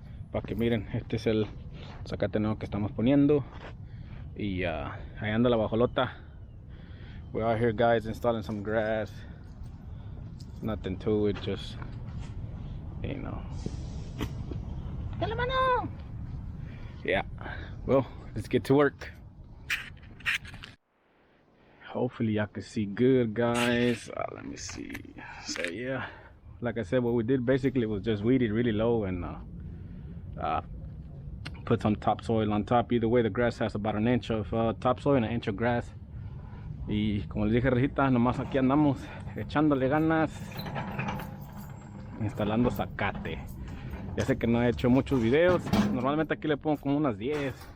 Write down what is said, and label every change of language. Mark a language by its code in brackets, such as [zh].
[es] Para que miren, este es el zacate nuevo que estamos poniendo. Y ahí anda la bajolota. [en] We're out here, guys, installing some grass. Nothing to it, just, you know. Yeah, well, let's get to work. Hopefully y'all can see good, guys. Let me see. So yeah, like I said, what we did basically was just weed it really low and put some topsoil on top. Either way, the grass has about an inch of topsoil and an inch of grass. [es] Y como les dije, Rejita, nomás aquí andamos echándole ganas, instalando zacate. Ya sé que no he hecho muchos videos. Normalmente aquí le pongo como unas 10.